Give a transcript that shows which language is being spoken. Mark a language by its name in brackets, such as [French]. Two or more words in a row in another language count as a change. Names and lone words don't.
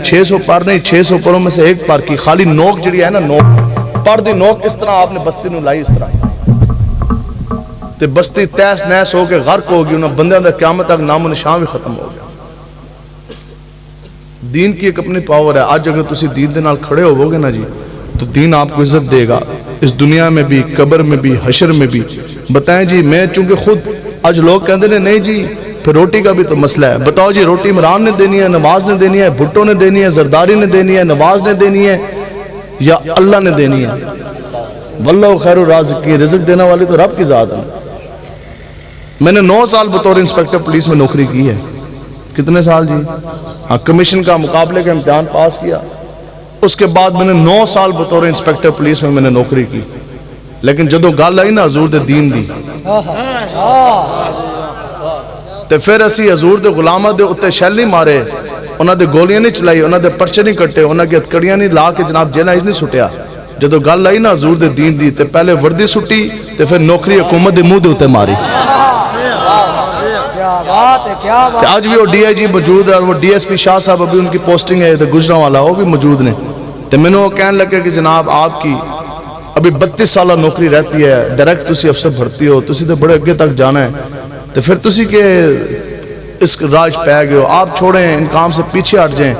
[Urdu] 600 پر نہیں 600 پروں میں سے ایک پر کی خالی نوک جڑی ہے نا, نوک پر دی نوک اس طرح آپ نے بستی نو لائی اس طرح تے بستی تیس نیس ہو کے غرق ہو گئی. [Punjabi] انہوں بندیاں دا قیامت تک نام و نشان بھی ختم ہو گیا. [Urdu] دین کی ایک اپنی پاور ہے. آج [Punjabi] اگر تسی دین دے نال کھڑے ہوو گے [Urdu] نا جی تو دین آپ کو عزت دے گا, اس دنیا میں بھی, قبر میں بھی, حشر میں بھی. بتائیں جی میں چونکہ خود آج لوگ کہتے ہیں نہیں جی پھر روٹی کا بھی تو مسئلہ ہے. بتاؤ جی روٹی عمران نے دینی ہے, نواز نے دینی ہے, بھٹو نے دینی ہے, زرداری نے دینی ہے, نواز نے دینی ہے یا اللہ نے دینی ہے؟ واللہ خیر الرازقین, رزق دینے والی تو رب کی ذات ہے. میں نے 9 سال بطور انسپیکٹر پولیس میں نوکری کی ہے. کتنے سال جی؟ ہاں کمیشن کا مقابلے کا امتحان پاس کیا. اس کے بعد میں نے 9 سال بطور انسپیکٹر پولیس میں نے نوکری کی. [Punjabi] لیکن جدوں گل آئی نا حضور دے دین دی تے پھر اسی حضور دے غلاماں دے اتے شیل نہیں مارے, انہاں دے گولیاں نہیں چلائی, انہاں دے پرچے نہیں کٹے, انہاں کی ہتکڑیاں نہیں لا کے جناب جیلیں نہیں سٹیا. جدوں گل آئی نا حضور دے دین دی تے پہلے وردی سٹی تے پھر نوکری حکومت دے منہ دے اتے ماری. [Urdu] آج بھی وہ ڈی آئی جی موجود ہے اور وہ ڈی ایس پی شاہ صاحب ابھی ان کی پوسٹنگ ہے گجراں والا, وہ بھی موجود نے. تو میں نے وہ کہنے لگے کہ جناب آپ کی ابھی 32 سالہ نوکری رہتی ہے, [Punjabi] ڈائریکٹ تسی افسر بھرتی ہو, تسی تو بڑے اگے تک جانا ہے, تو پھر تسی کہ اس راج پہ گئے ہو, [Urdu] آپ چھوڑیں ان کام سے پیچھے ہٹ جائیں.